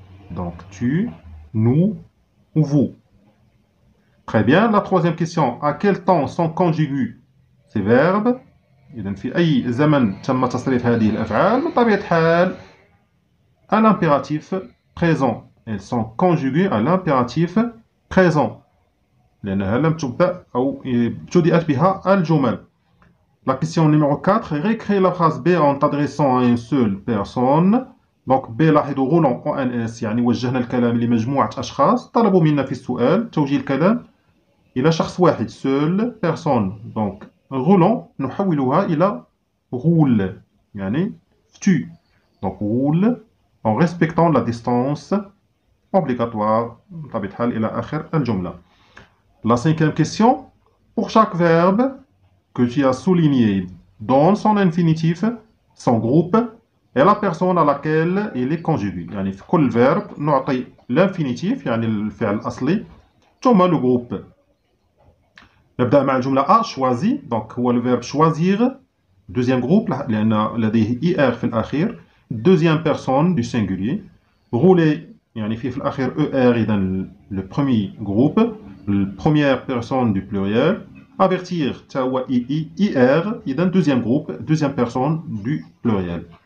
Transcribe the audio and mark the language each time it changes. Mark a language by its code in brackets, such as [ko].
[fr] Donc tu, nous ou vous. Très bien. La troisième question. À quel temps sont conjugués ces verbes? [ar] إذا في أي زمن تم تصريف هذه الأفعال؟ بطبيعة الحال [fr] à l'impératif présent. Elles sont conjuguées à l'impératif présent. [ar] لأنها لم تبدأ أو ابتدأت بها الجمل. [fr] La question numéro 4. Réécris la phrase B en t'adressant à une seule personne. [ar] Donc B لاحظوا roulant ONS يعني وجهنا الكلام لمجموعة أشخاص. طلبوا منا في السؤال توجيه الكلام إلى شخص واحد [fr] seule personne. Donc roulant نحولها إلى roule يعني tu. Donc roule en respectant la distance obligatoire [ar] بطبيعة الحال إلى آخر الجملة. [fr] La cinquième question. Pour chaque verbe que tu as souligné, donne son infinitif, son groupe et la personne à laquelle il est conjugué. [ar] يعني في كل verbe نعطي l'infinitif يعني الفعل الأصلي ثم le groupe. نبدأ مع الجملة [fr] A choisi. Donc هو le verbe choisir. Deuxième groupe [ar] لأن لديه [fr] IR في الأخير. Deuxième personne du singulier. Rouler [ar] يعني في الأخير [fr] ER إذا le premier groupe. Première personne du pluriel. Avertir [ar] تا هو [fr] IR إذا deuxième groupe. Deuxième personne du pluriel.